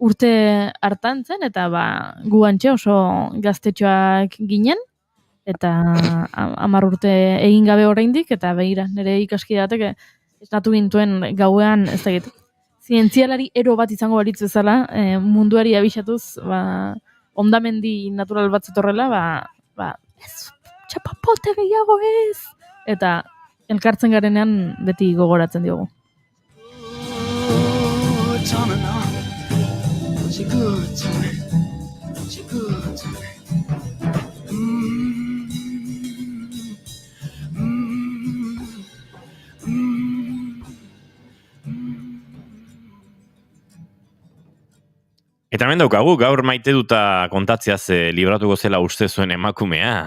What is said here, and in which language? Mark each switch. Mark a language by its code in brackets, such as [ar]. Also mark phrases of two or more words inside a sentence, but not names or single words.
[eu] urte hartan zen, eta gu antxe oso gaztetxoak ginen, eta 10 urte egin gabe oraindik, eta begira, nire ikaskidatek esnatu gintuen gauean, ez dakit, zientzialari ero bat izango balitz bezala, munduari abixatuz, ondamendi natural bat zetorrela, ez, txapapote gehiago ez! Eta elkartzen garenean beti gogoratzen diogu. [en] It's on and on. She good to me. She good to me. [eu] Eta hemen daukagu, gaur maite duta kontatziaz libratuko zela uste zuen emakumea.